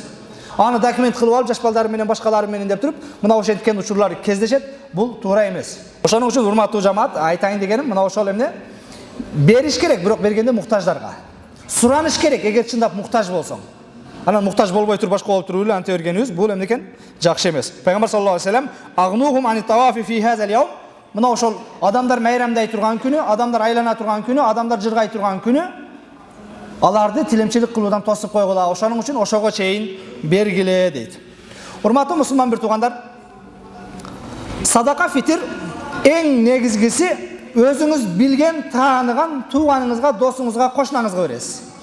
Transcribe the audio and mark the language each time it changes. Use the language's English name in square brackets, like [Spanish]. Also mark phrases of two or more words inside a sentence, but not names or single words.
[Kyrgyz] Аны документ кылып алып, жаш балдары менен башкалары менен деп туруп, мына ошенткен учурлар кездешет. Бул туура эмес. Ошоның үчүн урматтуу жамаат, айтайын дегеним, мына ошол эмне бериш керек, бирок бергенде муктаждарга. Сураныш керек, эгер чындап муктаж болсоң. Анан муктаж болбой туруп башка болуп туруп эле анте бергенибиз бул эмне экен? Жакшы эмес. [Arabic] Пайгамбар صلى الله عليه وسلم أغنوهم عن الطواف في هذا اليوم. [Kyrgyz] Мына ошол адамдар майрамдай турган күнү, адамдар айлана турган күнү, адамдар жыргай турган күнү аларды тилемчилик кылуудан тосуп койгула. Ошоның үчүн ошого чейин бергиле дейт. Урматтуу мусулман бир туугандар, садака фитир эң негизгиси өзүңүз билген, тааныган тууганыңызга, досуңузга, кошунаңызга бересиз.